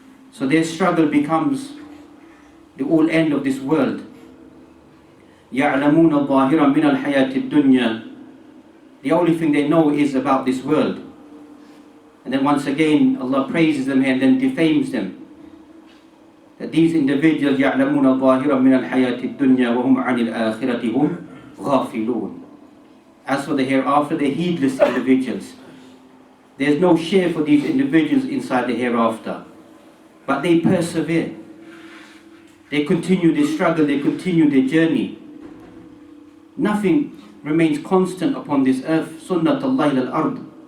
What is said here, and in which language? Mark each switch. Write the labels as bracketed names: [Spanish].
[English] So their struggle becomes the all end of this world. [Arabic] يَعْلَمُونَ ظَاهِرًا مِنَ الْحَيَاةِ الدُّنْيَا. [English] The only thing they know is about this world. And then once again Allah praises them here and then defames them. That these individuals [Arabic] يَعْلَمُونَ ظَاهِرًا مِنَ الْحَيَاةِ الدُّنْيَا وَهُمْ عَنِ الْآخِرَةِ هُمْ غَافِلُونَ. [English] As for the hereafter, they're heedless individuals. There's no share for these individuals inside the hereafter. But they persevere. They continue their struggle, they continue their journey. Nothing remains constant upon this earth. Sunnat Allah al-ard.